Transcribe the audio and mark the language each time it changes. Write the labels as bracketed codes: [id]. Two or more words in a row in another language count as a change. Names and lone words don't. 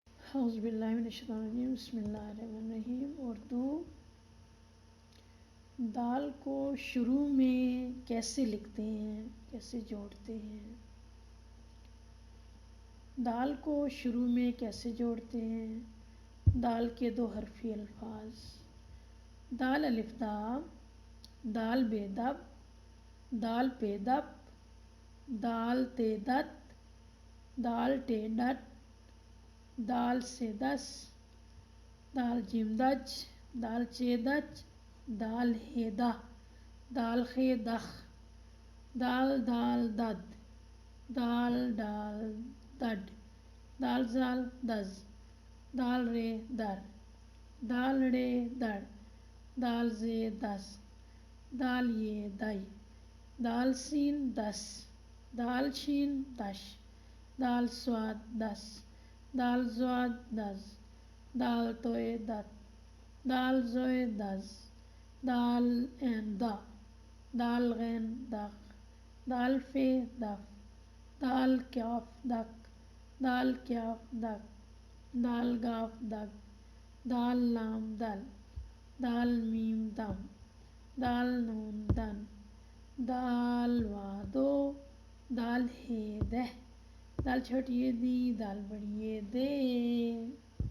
[ar] اعوذ باللہ من الشیطان الرجیم، بسم اللہ الرحمن الرحیم۔ [ur] اردو دال کو شروع میں کیسے لکھتے ہیں، کیسے جوڑتے ہیں؟ دال کو شروع میں کیسے جوڑتے ہیں؟ دال کے دو حرفی الفاظ، دال الف دال، دال بے دب، دال پے دب، دال تے دت، دال ٹے ڈٹ، دال سے دس، دال جیم دج، دال چے دچ، دال ہے دہ، دال خے دخ، دال دال دد، دال ڈال دڈ، دال زال دز، دال رے در، دال ڑے دڑ، دال زے دز، دال یہ دئی، دال سین دس، دال شین دش، دال صاد دس، دال زواد دز، دال توئے دت، دال زوئے دز، دال عین دہ، دال غین دغ، دال فے دف، دال کاف دک، دال کاف دگ، دال گاف دگ، دال لام دل، دال میم دم، دال نون دن، دال وا دو، دال ہے دہ، دال چھوٹی یہ دی، دال بڑی یہ دے۔